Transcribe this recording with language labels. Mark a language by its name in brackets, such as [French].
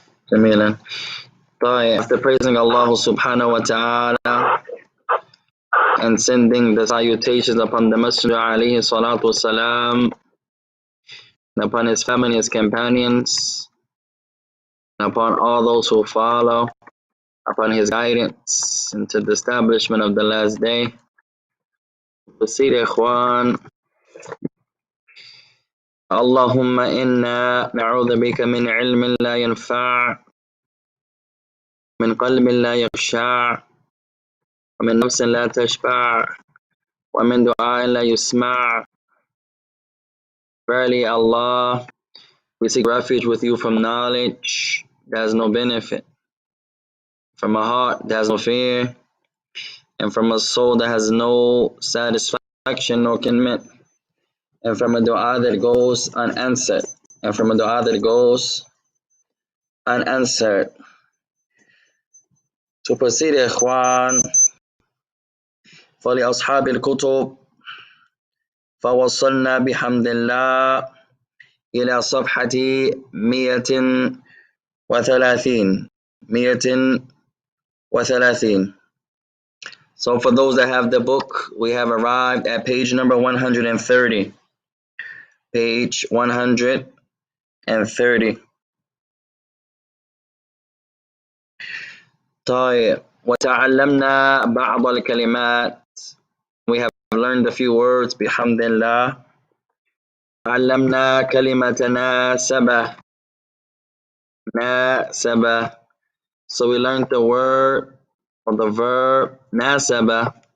[English] Jamilan. After praising Allah subhanahu wa ta'ala and sending the salutations upon the Messenger alayhi salatu wasalam, and upon his family, his companions, and upon all those who follow, upon his guidance into the establishment of the last day. Proceed, ikhwan. [Arabic] اللهم إنا نعوذ بك من علم لا ينفع، من قلب لا يخشع، ومن نفس لا تشبع، ومن دعاء لا يسمع. [English] Verily, Allah, we seek refuge with you from knowledge that has no benefit, from a heart that has no fear, and from a soul that has no satisfaction nor contentment, and from a dua that goes unanswered, and from a dua that goes unanswered. To proceed, ikhwan, [Arabic] فلأصحاب الكتب فوصلنا بحمد الله إلى صفحة 130. [English] So for those that have the book, we have arrived at page number 130. Page 130. [Arabic] طيب وتعلمنا بعض الكلمات. [English] We have learned a few words [Arabic] بحمد الله. تعلمنا كلمة ناسبة. ناسبة. [English] So we learned the word or the verb ناسبة.